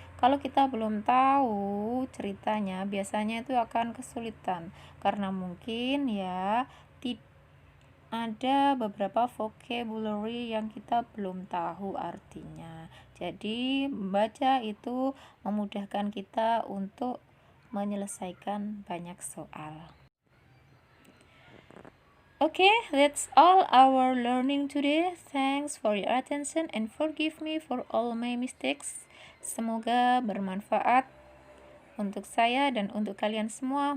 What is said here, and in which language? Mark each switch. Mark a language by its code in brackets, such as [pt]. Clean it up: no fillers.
[id] Kalau kita belum tahu ceritanya, biasanya itu akan kesulitan karena mungkin ya ada beberapa vocabulary yang kita belum tahu artinya. Jadi membaca itu memudahkan kita untuk menyelesaikan banyak soal. [en] Okay, that's all our learning today. Thanks for your attention and forgive me for all my mistakes. [id] Semoga bermanfaat untuk saya dan untuk kalian semua.